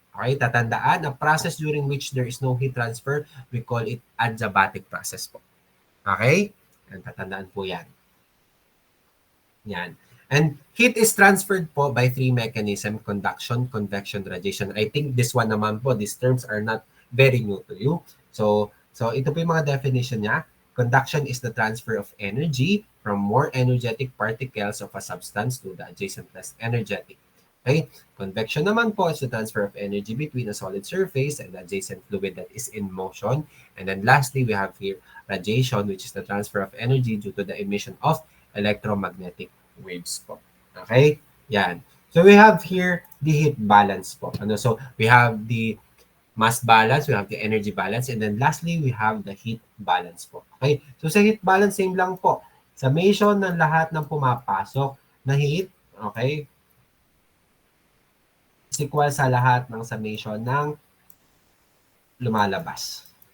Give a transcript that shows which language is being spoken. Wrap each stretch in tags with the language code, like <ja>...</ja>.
<en>Okay, tatandaan, a process during which there is no heat transfer, we call it adiabatic process po. Okay?</en> <tl>And tatandaan po yan. Yan.</tl> <en>And heat is transferred po by three mechanisms: conduction, convection, radiation. I think this one</en> <tl>naman po,</tl> <en>these terms are not very new to you.</en> <tl>So ito po yung mga definition niya.</tl> <en>Conduction is the transfer of energy from more energetic particles of a substance to the adjacent less energetic. Okay? Convection naman po is the transfer of energy between a solid surface and the adjacent fluid that is in motion. And then lastly, we have here radiation, which is the transfer of energy due to the emission of electromagnetic waves po. Okay? Yan. So we have here the heat balance po. So we have the mass balance, we have the energy balance, and then lastly, we have the heat balance po.</en> <tl>Okay? So sa heat balance, same lang po. Summation ng lahat ng pumapasok na heat, okay, is equal sa lahat ng summation ng lumalabas.</tl>